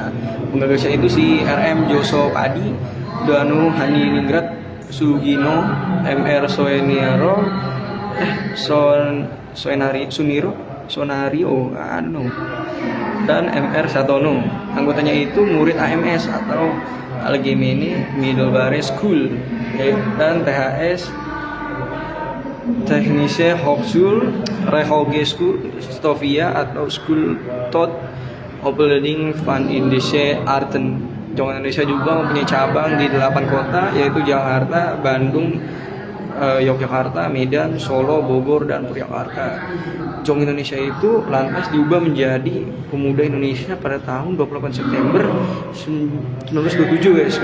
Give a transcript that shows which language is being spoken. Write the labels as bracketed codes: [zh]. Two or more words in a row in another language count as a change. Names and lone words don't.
[id] Penggagasnya itu si RM Joso Padi, Danu Haniningrat Sugino, MR Sonario, dan MR Satono. Anggotanya itu murid AMS atau Algemene Middelbare School, dan THS Technische Hogeschool Stovia atau School tot Opleiding van Indische Arten. Jong Indonesia juga mempunyai cabang di 8 kota, yaitu Jakarta, Bandung, Yogyakarta, Medan, Solo, Bogor, dan Purwakarta. Jong Indonesia itu lantas diubah menjadi Pemuda Indonesia pada tahun 28 September 1927, guys.